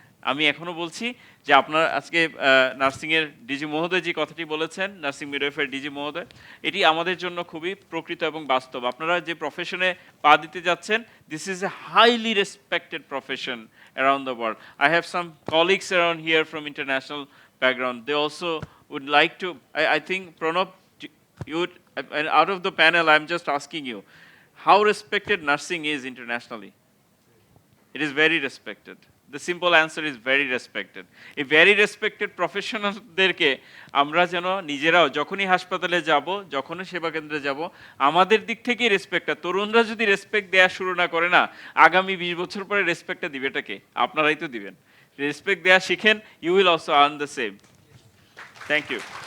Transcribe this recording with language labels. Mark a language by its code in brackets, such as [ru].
[bn] আমি এখনো বলছি যে আপনার আজকে নার্সিংয়ের ডিজি মহোদয় যে কথাটি বলেছেন, নার্সিং মিডওয়াইফার ডিজি মহোদয়, এটি আমাদের জন্য খুবই প্রকৃত এবং বাস্তব। আপনারা যে প্রফেশনে পা দিতে যাচ্ছেন, [en] This is a highly respected profession around the world. I have some colleagues around here from international background. They also would like to, I think, Pranab, you would, and out of the panel, I'm just asking you, how respected nursing is internationally? It is very respected. The simple answer is very respected. A very respected [bn] প্রফেশনালদেরকে আমরা যেন নিজেরাও যখনই হাসপাতালে যাব, যখনই সেবা কেন্দ্রে যাব, আমাদের দিক থেকেই রেসপেক্টটা, তরুণরা যদি রেসপেক্ট দেওয়া শুরু না করে না, আগামী 20 বছর পরে রেসপেক্টটা দিবেটাকে? আপনারাই তো দিবেন। রেসপেক্ট দেওয়া শিখেন, [en] You will also earn the same. Thank you.